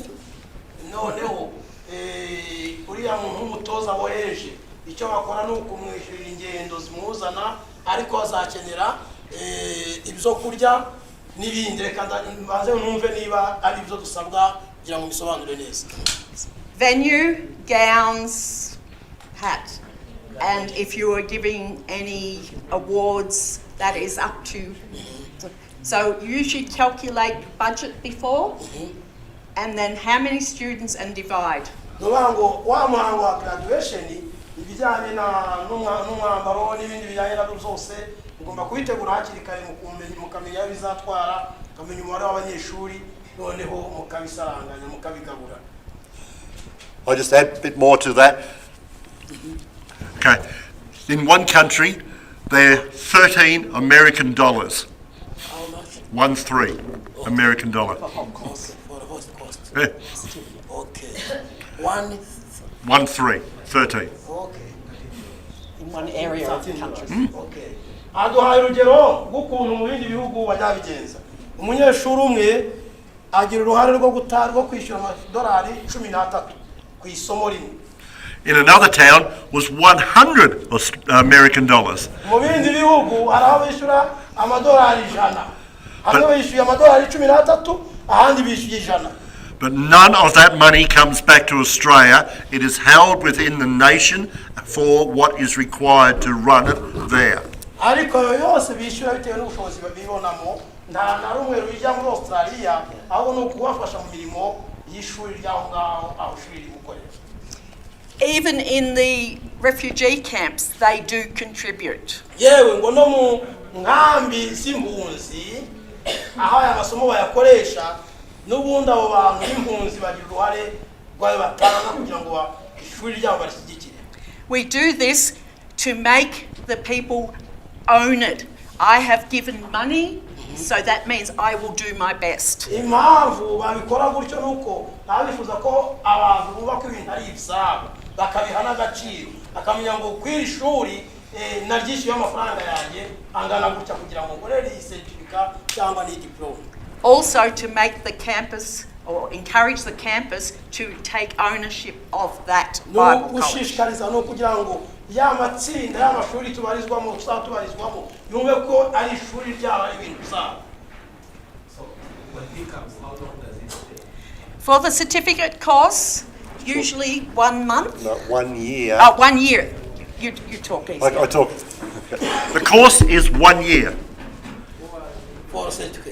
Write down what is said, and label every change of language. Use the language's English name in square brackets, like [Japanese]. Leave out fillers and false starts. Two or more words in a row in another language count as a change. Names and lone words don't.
[Kinyarwanda] Noneho uriya muntu w'umutoza wohereje icyo bakora ni ukumwishyurira ingendo zimuzana, ariko azakenera ibyo kurya n'ibindi. Reka mbanze numve niba ari ibyo dusabwa kugira ngo bisobanure neza. [English] Venue, gowns, hat. And if you are giving any awards, that is up to. So you should calculate budget before, and then how many students and divide. [Kinyarwanda] Nubango wa muhango wa graduation ibijyanye n'umwambaro n'ibindi bijyanye nabyo byose ugomba kubitegura hakiri kare, mukamenya bizatwara, mukamenya umubare w'abanyeshuri, noneho mukabisaranganya mukabigabura. [English] I'll just add a bit more to that. Okay, in one country, they're $13 American. 13 American dollar. Cost. Yeah. Okay. 13. Okay. In one area of the country. Okay. [Kinyarwanda] Aduhaye urugero rw'ukuntu mu bindi bihugu bajyabigenza. Umunyeshuri umwe agira uruhare rwo kwishyura amadolari 13 ku isomo rimwe. [English] In another town was $100 American. [Kinyarwanda] Mu bindi bihugu hari aho bishyura amadolari 100. Hamwe bishyuye amadolari 13, ahandi bishyuye 100. [English] But none of that money comes back to Australia. It is held within the nation for what is required to run it there. [Kinyarwanda] Ariko yose bishyura bitewe n'ubushobozi babibonamo, nta na rumwe rujya muri Australia, aho no kubafasha mu mirimo y'ishuri ryaho ngaho aho ishuri rimukorera. [English] Even in the refugee camps, they do contribute. [Kinyarwanda] Yewe ngo no mu nkambi z'impunzi aho aya masomo bayakoresha, n'ubundi abo bantu b'impunzi bagira uruhare rwayo batanga kugira ngo ishuri ryabo barishyigikire. [English] We do this to make the people own it. I have given money, so that means I will do my best. [Kinyarwanda] Impamvu babikora gutyo nuko nabifuza ko abantu bubaka ibintu ari ibyabo, bakabiha n'agaciro, bakamenya ngo kw'iri shuri naryishyuye amafaranga yanjye angana gutya kugira ngo ngorere iyi certificate cyangwa ni diploma. [English] Also to make the campus or encourage the campus to take ownership of that Bible college. [Kinyarwanda] Gushishikariza no kugira ngo ya matsinda y'amashuri tubarizwamo tubarizwamo yumve ko ari ishuri ryabo ari ibintu byabo. [English] So when he comes, how long does it stay? For the certificate course, usually 1 month. No, 1 year. 1 year. You talk easy. I talk. The course is 1 year. For a certificate.